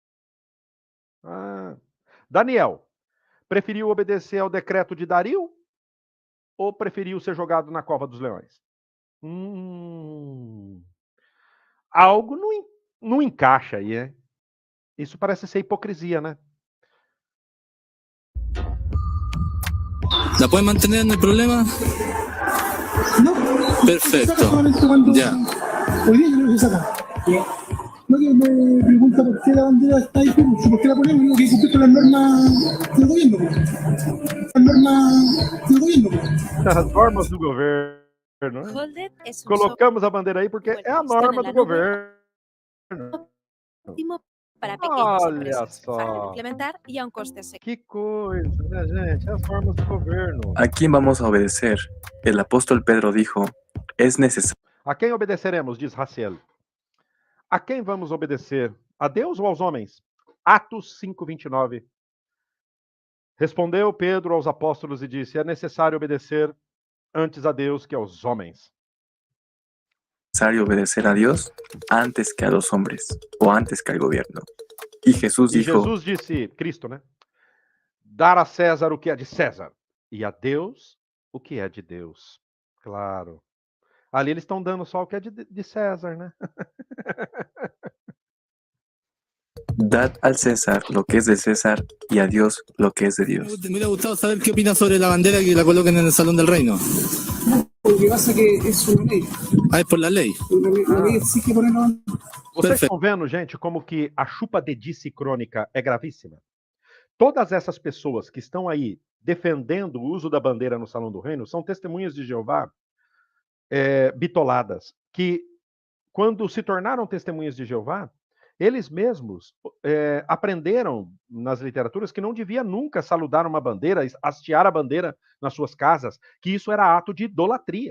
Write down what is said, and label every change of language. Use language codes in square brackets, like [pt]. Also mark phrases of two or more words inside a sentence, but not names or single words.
[pt] Daniel, preferiu obedecer ao decreto de Dario ou preferiu ser jogado na cova dos leões? Algo não encaixa aí, né? Isso parece ser hipocrisia, né? [es] ¿La pueden mantener, no hay problema? No. Perfecto. Ya. Hoy día yo creo que se saca. No, que me pregunta por qué la bandera está ahí, por qué la ponemos, digo que cumplir con las normas del gobierno. Las normas del gobierno. [pt] As normas do governo. [es] Holded es un [pt] Colocamos a bandeira aí porque é a norma do governo. [es] óptimo para pequeñas [pt] Olha [es] empresas, fácil de [pt] só. [es] implementar y a un coste seguro. [pt] Que coisa, né, gente? As normas do governo. [es] ¿A quién vamos a obedecer? El apóstol Pedro dijo, es necesario. [pt] A quem obedeceremos, diz Raciel. A quem vamos obedecer? A Deus ou aos homens? Atos 5:29. Respondeu Pedro aos apóstolos e disse: é necessário obedecer antes a Deus que aos homens. [es] Obedecer a Dios antes que a los hombres o antes que al gobierno. Y Jesús [pt] E [es] dijo, [pt] Jesus disse, Cristo, né? Dar a César o que é de César e a Deus o que é de Deus. Claro. Ali eles estão dando só o que é de César, né? [es] dad al César lo que es de César y a Dios lo que es de Dios. Me hubiera gustado saber qué opina sobre la bandera que la coloquen en el Salón del Reino. Lo que pasa es que es una ley. Ah, es por la ley. La ley exige ponerlo. [pt] Vocês Perfeito. estão vendo, gente, como que a chupa-dedice crônica é gravíssima? Todas essas pessoas que estão aí defendendo o uso da bandeira no Salão do Reino são testemunhas de Jeová bitoladas, que quando se tornaram testemunhas de Jeová, eles mesmos aprenderam nas literaturas que não devia nunca saludar uma bandeira, hastear a bandeira nas suas casas, que isso era ato de idolatria.